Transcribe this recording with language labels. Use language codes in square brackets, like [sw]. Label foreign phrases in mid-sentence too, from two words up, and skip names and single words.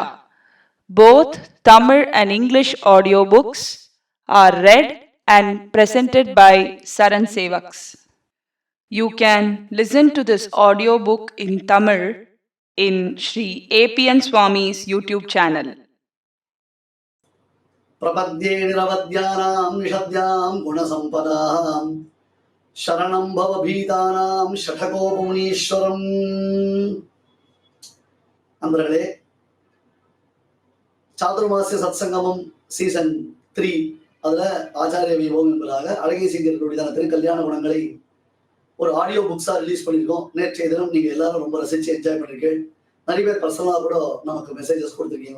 [en] Both Tamil and English audio books are read and presented by SARAN Sevaks. You can listen to this audiobook in Tamil in Sri APNSwami's YouTube channel. [sa] प्रपद्ये निरवद्यानां निषद्यां गुणसम्पदां शरणं भवभीतानां षठकोपमुनीश्वरम्. [ta] நண்பர்களே, சாதுர்மாசிய சத்சங்கமம் சீசன் 3 அதுல ஆச்சாரிய வைபவம் என்பதாக அழகிய சிங்கர்களுடைய திருக்கல்யாண குணங்களை ஒரு [en] audio books [ta] ரிலீஸ் பண்ணியிருக்கோம். நேற்றைய தினம் நீங்க எல்லாரும் ரொம்ப ரசிச்சு என்ஜாய் பண்ணிருக்கீங்க. நிறைய பேர் பர்சனலா கூட நமக்கு மெசேஜஸ் கொடுத்துருக்கீங்க.